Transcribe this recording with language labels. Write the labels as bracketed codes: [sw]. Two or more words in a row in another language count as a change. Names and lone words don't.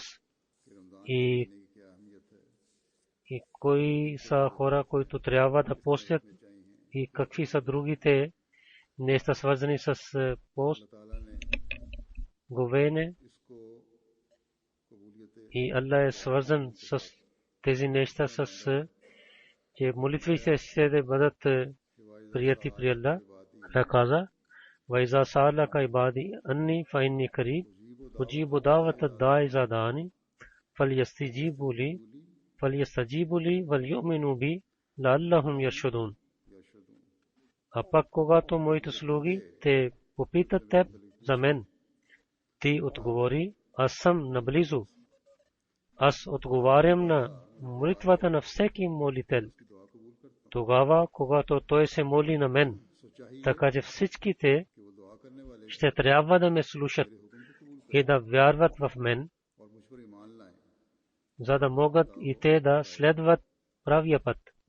[bg] И кои са хора, които трябва да постят и какви са другите неща свързани с пост, говеене. И Аллах е свързан с тези неща, с че молитвите ще да бъдат прияти при Аллах. Той каза: [ar] وَإِذَا سَأَلَكَ عِبَادِي أَنِّي فَإِنِّي قَرِيبٌ أُجِيبُ دَعْوَةَ الدَّاعِ إِذَا دَعَانِ فَلْيَسْتَجِيبُوا لِي وَلْيُؤْمِنُوا بِي لَعَلَّهُمْ يَرْشُدُونَ. [bg] А пак когато моите слуги те попитат теб за мен, ти отговори: аз съм наблизо. Аз отговарям на молитвата на всеки молител Тогава, когато той се моли на мен, така че всичките ще трябва да ме слушат и да вярват в мен, за да могат и те да следват правия път,